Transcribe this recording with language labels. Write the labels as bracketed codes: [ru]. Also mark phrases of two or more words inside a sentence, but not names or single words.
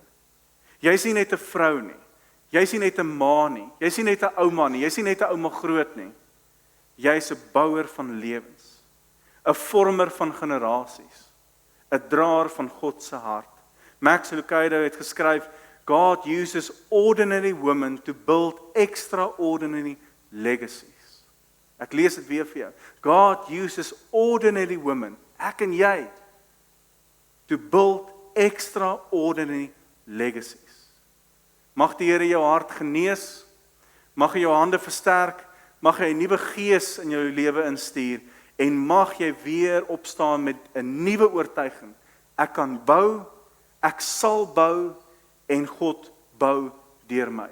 [af] Jy is nie net 'n vrou nie. Jy is nie net 'n ma nie. Jy is nie net 'n ouma nie. Jy is nie net 'n ouma groot nie. Jy is 'n bouer van lewens. 'n Vormer van generasies. 'n Draer van God se hart. Max Lucado het geskryf, [en] God uses ordinary women to build extraordinary legacies. [af] Ek lees dit weer vir jou. [en] God uses ordinary women, [af] ek en jy, [en] to build extraordinary legacies. [af] Mag die Here jou hart genees, mag hy jou hande versterk, mag hy 'n nuwe gees in jou lewe instuur, en mag jy weer opstaan met 'n nuwe oortuiging. Ek kan bou, ek sal bou, en God bou deur my.